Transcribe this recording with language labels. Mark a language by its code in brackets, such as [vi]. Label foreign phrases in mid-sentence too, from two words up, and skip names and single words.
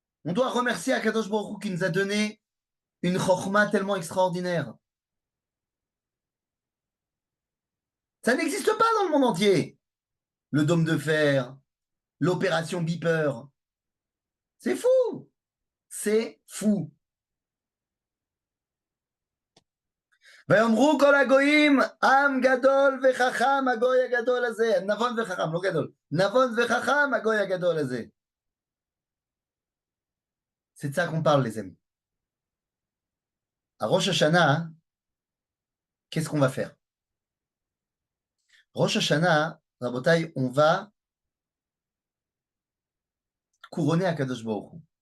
[fr] On doit remercier [he] הקדוש ברוך הוא [fr] qui nous a donné une chokhma tellement extraordinaire. Ça n'existe pas dans le monde entier. Le dôme de fer, l'opération Beeper. C'est fou. C'est fou. [he] ויאמרו כל הגויים, עם גדול וחכם הגוי הגדול הזה. נבון וחכם, לא גדול. נבון וחכם הגוי הגדול הזה. [fr] C'est de ça qu'on parle, les amis. À [he] ראש השנה, [fr] qu'est-ce qu'on va faire? [he] ראש השנה, [fr] Rabotai, on va couronner [he] הקדוש ברוך הוא.